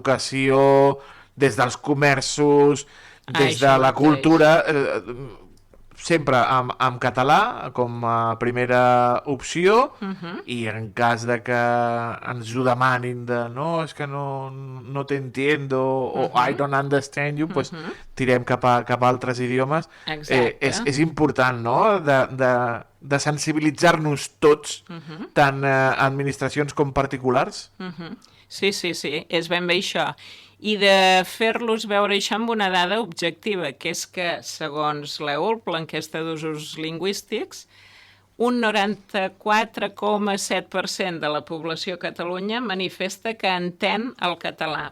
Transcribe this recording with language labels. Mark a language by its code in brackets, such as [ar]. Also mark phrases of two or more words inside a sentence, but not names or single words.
[ca] l'educació, des dels comerços, des de la cultura, sempre en català com a primera opció i en cas de que ens ho demanin de no, és que [es] no te entiendo [ca] o [en] I don't understand you, [ca] pues tirem cap a altres idiomes. És important, no?, de sensibilitzar-nos tots, tant administracions com particulars. Sí, és ben bé això. I de fer-los veure això amb una dada objectiva, que és que, segons l'EULP, l'enquesta d'usos lingüístics, un 94,7% de la població a Catalunya manifesta que entén el català.